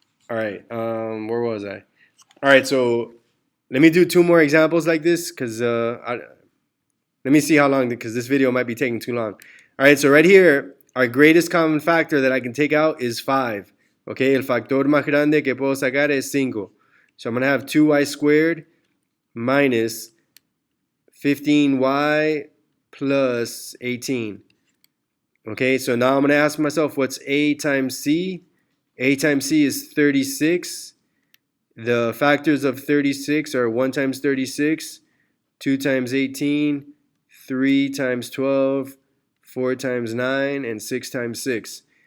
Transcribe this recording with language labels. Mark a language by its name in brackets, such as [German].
[English] All right, where was I? All right, so let me do 2 more examples like this because let me see how long, because this video might be taking too long. All right, so right here, our greatest common factor that I can take out is 5. [Spanish] Okay, el factor más grande que puedo sacar es 5. [English] So I'm going to have 2y squared minus 15y plus 18. Okay, so now I'm going to ask myself, what's a times c? A times c is 36. The factors of 36 are 1 times 36, 2 times 18, 3 times 12, 4 times 9, and 6 times 6.